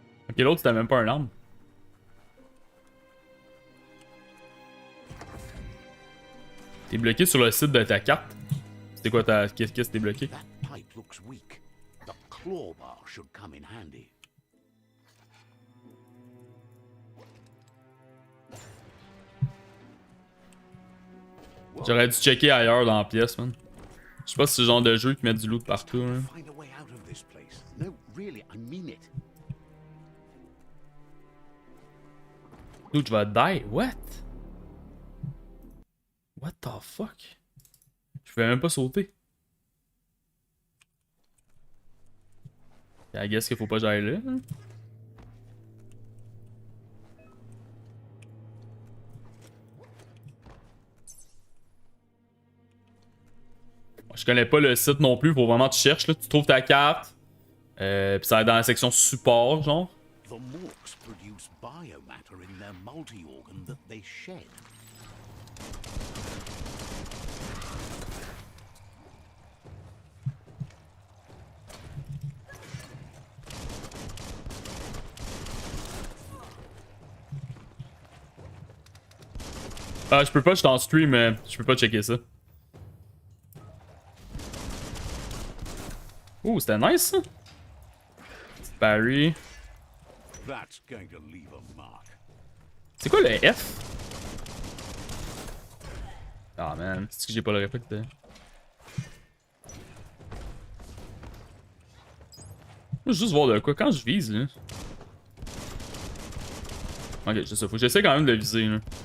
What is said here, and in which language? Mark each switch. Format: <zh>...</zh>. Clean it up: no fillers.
<fr>Ok, l'autre c'était même pas un arme. T'es bloqué sur le site de ta carte. C'était quoi ta. Qu'est-ce que t'es bloqué?</fr> <en>That pipe looks weak. The claw bar should come in handy.</en> <fr>J'aurais dû checker ailleurs dans la pièce, man. Je sais pas si c'est le genre de jeu qui met du loot partout, hein.</fr> <en>Find a way out of this place. No, really, I mean it. Dude,</en> <fr>je vais</fr> <en>die. What? What the fuck?</en> <fr>Je pouvais même pas sauter.</fr> <en>I guess</en> <fr>qu'il faut pas que j'aille là. Hein? Je connais pas le site non plus, faut vraiment que tu cherches là. Tu trouves ta carte. Puis ça va être dans la section support, genre.</fr> <en>The Morks produce biomatter in their multi-organ that they shed.</en> <fr>Ah, je peux pas, je suis en stream, mais je peux pas checker ça. Ouh, c'était nice ça. Petit parry.</fr> <en>That's going to leave a mark.</en> <fr>C'est quoi le F? Ah man, c'est que j'ai pas le réflexe de... Moi, juste voir de quoi quand je vise là. Ok, c'est ça, faut que j'essaie quand même de le viser là.</fr>